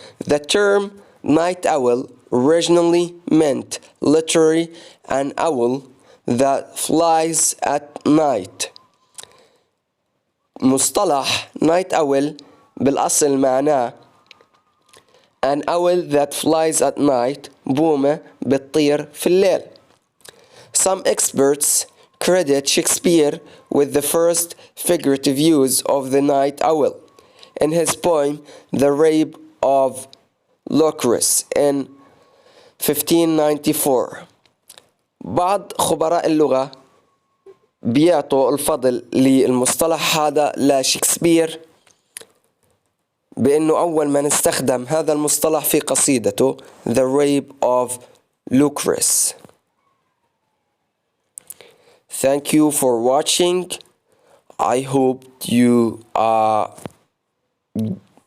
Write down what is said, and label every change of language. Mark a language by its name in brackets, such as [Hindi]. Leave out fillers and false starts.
[English] The term night owl originally meant literally an owl that flies at night. [Arabic] مصطلح night owl بالأصل معناه [English] an owl that flies at night [Arabic] بومة بتطير في الليل. [English] Some experts credit Shakespeare with the first figurative use of the night owl in his poem The Rape of Lucrece in 1594. [Arabic] بعض خبراء اللغة بيعطوا الفضل للمصطلح هذا لشكسبير بأنه أول من استخدم هذا المصطلح في قصيدته The Rape of Lucrece. [English] Thank you for watching. I hope you